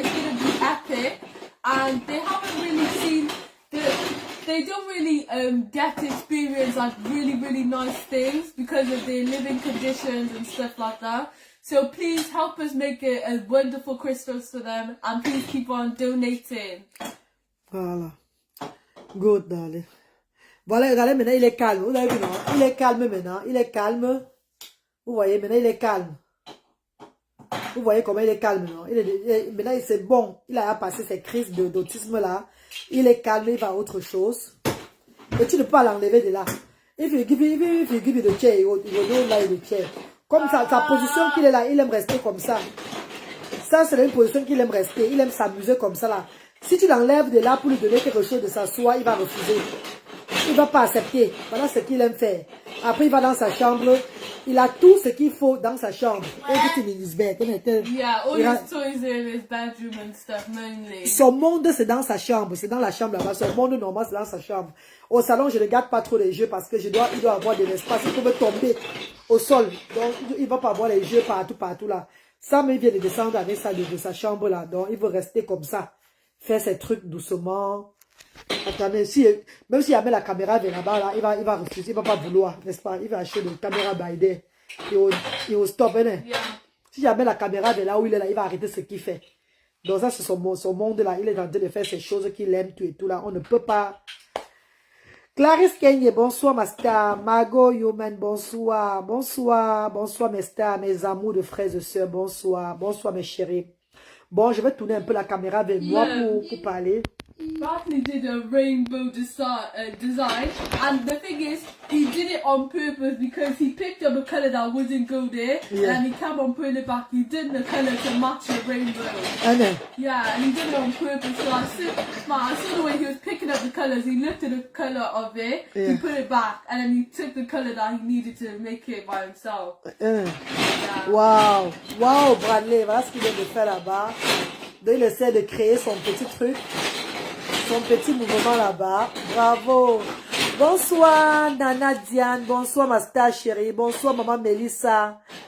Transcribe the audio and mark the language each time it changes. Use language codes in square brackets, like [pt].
[en] It's going to be epic. And they haven't really seen they don't really get to experience like really, really nice things because of their living conditions and stuff like that. So please help us make it a wonderful Christmas for them, and please keep on donating. Voilà. Good, darling. [fr] Voilà, regardez, maintenant il est calme. Vous avez vu, non? Il est calme maintenant. Il est calme. Vous voyez, maintenant il est calme. Vous voyez comment il est calme, non? Maintenant c'est bon. Il a passé ses crises d'autisme là. Il est calme, il va à autre chose. Et tu ne peux pas l'enlever de là. [en] If you give it the chair, he will not lie the chair. [fr] Comme ça, sa position qu'il est là, il aime rester comme ça. Ça, c'est une position qu'il aime rester. Il aime s'amuser comme ça là. Si tu l'enlèves de là pour lui donner quelque chose de s'asseoir, il va refuser. Il ne va pas accepter. Voilà ce qu'il aime faire. Après, il va dans sa chambre. Il a tout ce qu'il faut dans sa chambre. [en] Everything in his bed. Yeah, all his toys are in his bedroom and stuff, mainly. [fr] Son monde, c'est dans sa chambre. C'est dans la chambre là-bas. Son monde normal, c'est dans sa chambre. Au salon, je ne garde pas trop les jeux parce que il doit avoir de l'espace. Il peut tomber au sol. Donc, il ne va pas avoir les jeux partout là. Sam, il vient de descendre avec ça de sa chambre là. Donc, il veut rester comme ça. Faire ses trucs doucement. Attendez, même s'il met la caméra vers là-bas, là, il va refuser, il va pas vouloir, n'est-ce pas? Il va acheter une caméra Biden. Il [en] will stop, [fr] hein? Yeah. Si jamais la caméra vers là où il est là, il va arrêter ce qu'il fait. Donc ça, c'est son monde là. Il est en train de faire ces choses qu'il aime, tout et tout là. On ne peut pas. Clarisse Kenye, bonsoir ma star. Margot Yoman, bonsoir. Bonsoir mes stars, mes amours de frères et sœurs, bonsoir. Bonsoir mes chéris. Bon, je vais tourner un peu la caméra vers moi pour parler. [en] Bartley did a rainbow design, and the thing is, he did it on purpose because he picked up a colour that wouldn't go there, and he kept on putting it back. He did the colour to match the rainbow. Yeah, and he did it on purpose. So I saw the way he was picking up the colours. He lifted the colour of it, he put it back, and then he took the colour that he needed to make it by himself. Yeah. [fr] Wow, Bradley, voilà ce qu'il vient de faire là-bas. Donc il essaie de créer son petit truc. Son petit mouvement là-bas. Bravo. Bonsoir, Nana Diane. Bonsoir, ma star chérie. Bonsoir, maman Mélissa.